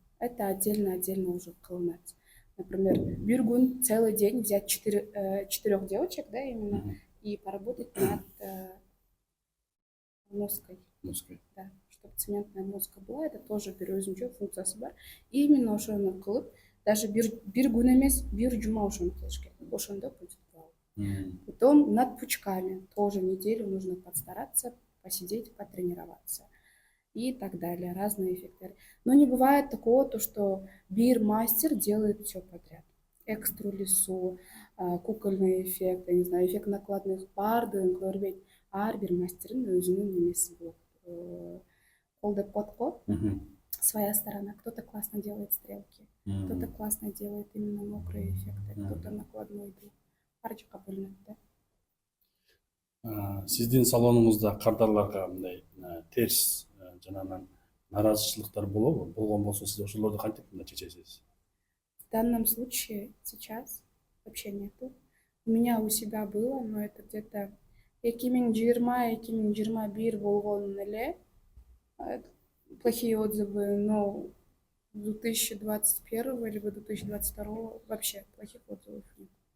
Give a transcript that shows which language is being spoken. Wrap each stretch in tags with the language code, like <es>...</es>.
<ru>Это отдельно уже</ru> <ky>кылынат.</ky> <ru>Например,</ru> <ky>бир күн</ky> <ru>целый день взять 4 девочек, да, именно, и поработать над ноской. Да, чтобы цементная носка была, это тоже</ru> <ky>бир өзүнчө функциясы бар.</ky> <ru>И именно</ru> <ky>ошону кылып,</ky> <ru>даже</ru> <ky>бир күн эмес, бир жума ошону кылыш керек.</ky> <ru>Ошондо будет класс. Потом над пучками тоже неделю нужно подстараться, посидеть, потренироваться. И так далее, разные эффекты. Но не бывает такого, то, что</ru> <ky>бир мастер</ky> <ru>делает все подряд. Экстру лису, кукольный эффект, я не знаю, эффект накладных</ru> <ky>бардыгын көрбөйт. Ар бир мастердин өзүнүн немеси болот. Кол деп коет го.</ky> <ru>Своя сторона. Кто-то классно делает стрелки, кто-то классно делает именно мокрые эффекты, кто-то накладной.</ru> <ky>Ар жакка бөлүнөт да. Сиздин салонуңузда кардарларга мындай терс жанагынан наразычылыктар болобу? Болгон болсо сиз ошолорду кантип чечесиз?</ky> <ru>В данном случае сейчас вообще нету. У меня у себя было, но это где-то 2020-2021</ru> <ky>болгон эле</ky> <ru>плохие отзывы, но 2021 либо 2022 вообще плохих отзывов нет.</ru>